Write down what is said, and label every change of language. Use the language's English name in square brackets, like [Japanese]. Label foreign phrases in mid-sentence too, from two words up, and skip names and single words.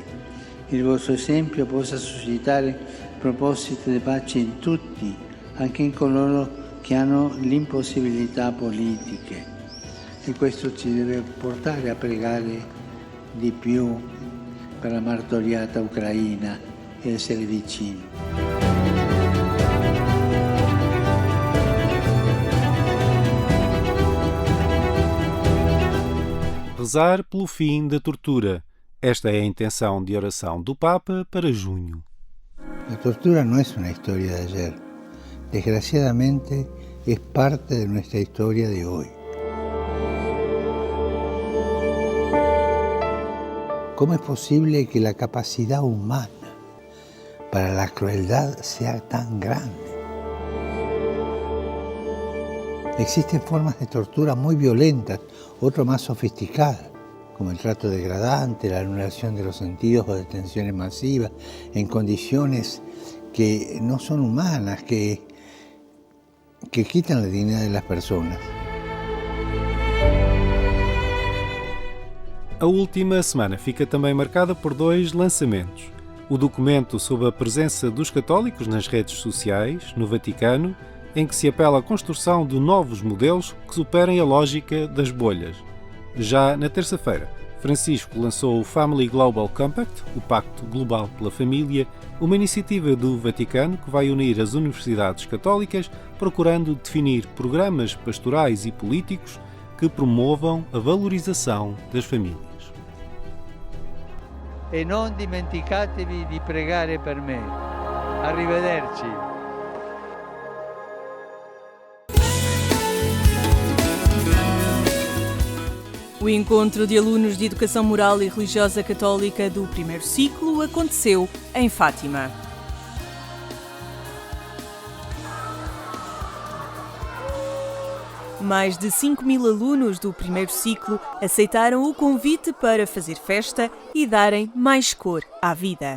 [Italian] Il vostro esempio possa suscitare propositi di pace in tutti, anche in coloro che hanno l'impossibilità politiche. E questo ci deve portare a pregare di più per la martoriata Ucraina e essere vicini. [Portuguese] Rezar pelo fim da tortura. Esta é a intenção de oração do Papa para junho. [Spanish] La tortura no es una historia de ayer. Desgraciadamente es parte de nuestra historia de hoy. ¿Cómo es posible que la capacidad humana para la crueldad sea tan grande? Existen formas de tortura muy violentas, otras más sofisticadas, como el trato degradante, la anulación de los sentidos o detenciones masivas, en condiciones que no son humanas, que quitan la dignidad de las personas. [Portuguese] A última semana fica também marcada por 2 lançamentos. O documento sobre a presença dos católicos nas redes sociais, no Vaticano, em que se apela à construção de novos modelos que superem a lógica das bolhas. Já na terça-feira, Francisco lançou o Family Global Compact, o Pacto Global pela Família, uma iniciativa do Vaticano que vai unir as universidades católicas procurando definir programas pastorais e políticos que promovam a valorização das famílias. [Italian] E non dimenticatevi di pregare per me. Arrivederci. [Portuguese] O encontro de alunos de Educação Moral e Religiosa Católica do primeiro ciclo aconteceu em Fátima. Mais de 5.000 alunos do primeiro ciclo aceitaram o convite para fazer festa e darem mais cor à vida.